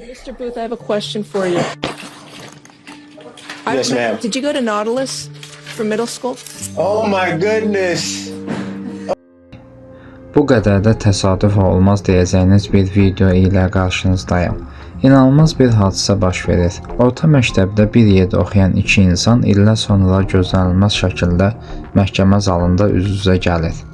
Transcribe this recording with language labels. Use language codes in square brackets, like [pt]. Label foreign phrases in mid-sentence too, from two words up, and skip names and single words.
[en] Mr. Booth, I have a question for you. Yes, ma'am. Did you go to Nautilus for middle school? Oh my goodness. [az] Bu qədər də təsadüf olmaz deyəcəyiniz bir video ilə qarşınızdayım. İnanılmaz bir hadisə baş verir. Orta məktəbdə bir yerdə oxuyan iki insan illər sonra gözlənilməz şəkildə məhkəmə zalında üz-üzə gəlir.